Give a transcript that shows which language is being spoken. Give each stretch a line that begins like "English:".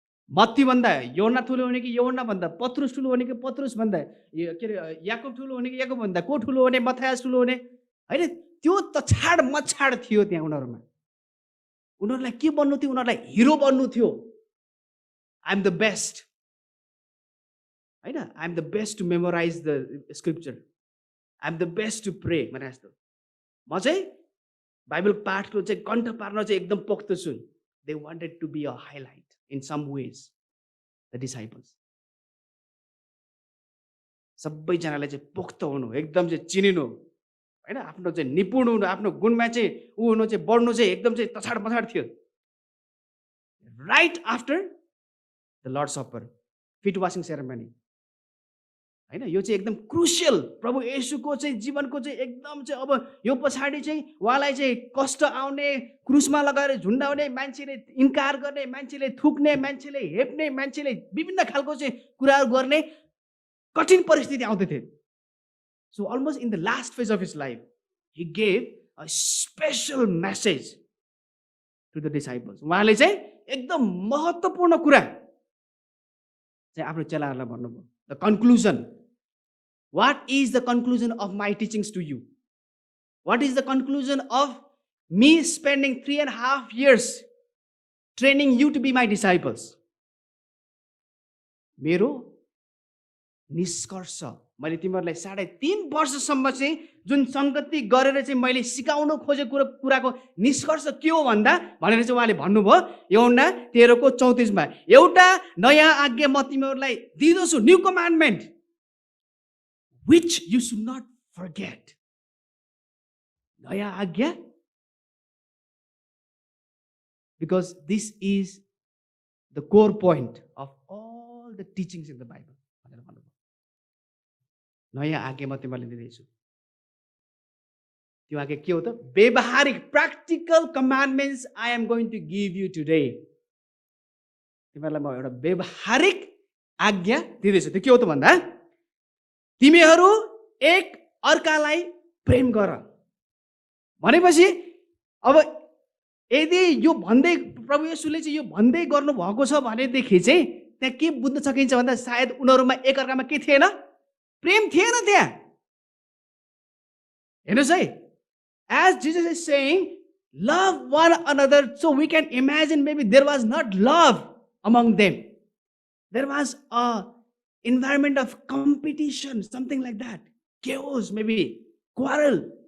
Nepali: मत्ती भन्दा यूहन्ना ठुलो हुने कि यूहन्ना भन्दा पत्रुस ठुलो हुने कि पत्रुस भन्दा के अरे याकूब ठुलो हुने कि याकूब भन्दा को ठुलो हुने, मत्थायस ठुलो हुने? हैन, त्यो त छाड मछाड थियो त्यहाँ उनीहरूमा। उनीहरूलाई के बन्नु थियो? उनीहरूलाई हिरो बन्नु थियो।
English: I am the best, हैन, I am the best to memorize the scripture, I am the best to pray भने जस्तो।
Nepali: म चाहिँ बाइबल पाठको चाहिँ कण्ठ पार्न चाहिँ एकदम पोख्त छु।
English: They wanted to be a highlight in some ways, the disciples.
Nepali: सबैजनाले चाहिँ पोख्त हुनु, एकदम चाहिँ चिनिनु, हैन, आफ्नो चाहिँ निपुण हुनु, आफ्नो गुणमा चाहिँ ऊ हुनु चाहिँ बढ्नु चाहिँ एकदम चाहिँ तछाड मछाड थियो।
English: right after the Lord supper, feet washing ceremony, हैन,
Nepali: यो चाहिँ एकदम
English: Crucial.
Nepali: प्रभु येशूको चाहिँ जीवनको चाहिँ एकदम चाहिँ अब यो पछाडि चाहिँ उहाँलाई चाहिँ कष्ट आउने, क्रुसमा लगाएर झुन्डाउने, मान्छेले इन्कार गर्ने, मान्छेले थुक्ने, मान्छेले हेप्ने, मान्छेले विभिन्न खालको चाहिँ कुराहरू गर्ने कठिन परिस्थिति आउँदै।
English: So almost in the last phase of his life, he gave a special message to the disciples.
Nepali: उहाँले चाहिँ एकदम महत्त्वपूर्ण कुरा चाहिँ आफ्नो चेलाहरूलाई भन्नुभयो।
English: The conclusion, What is the conclusion of my teachings to you? What is the conclusion of me spending 3.5 years training you to be my disciples?
Nepali: मेरो निष्कर्ष मैले तिमीहरूलाई 3.5 वर्षसम्म चाहिँ जुन सङ्गति गरेर चाहिँ मैले सिकाउन खोजेको कुराको निष्कर्ष के हो भन्दा भनेर चाहिँ उहाँले भन्नुभयो यूहन्ना 13:34 एउटा नयाँ आज्ञा म तिमीहरूलाई दिँदछु,
English: New commandment, which you should not forget.
Nepali: नयाँ आज्ञा,
English: because this is the core point of all the teachings in the Bible.
Nepali: नयाँ आज्ञा म तिमीलाई दिँदैछु। त्यो आज्ञा के हो त?
English: व्यवहारिक practical commandments I am going to give you today.
Nepali: तिमीहरूलाई म एउटा व्यवहारिक आज्ञा दिँदैछु। त्यो के हो त भन्दा तिमीहरू एक अर्कालाई प्रेम गर भनेपछि अब यदि यो भन्दै प्रभु येशूले चाहिँ यो भन्दै गर्नु भएको छ भनेदेखि चाहिँ त्यहाँ के बुझ्न सकिन्छ भन्दा सायद उनीहरुमा एक अर्कामा के थिएन? प्रेम थिएन त्यहाँ। हेर्नुस् है,
English: as Jesus is saying love one another, so we can imagine maybe there was not love among them, there was a environment of competition, something like that, chaos, maybe quarrel.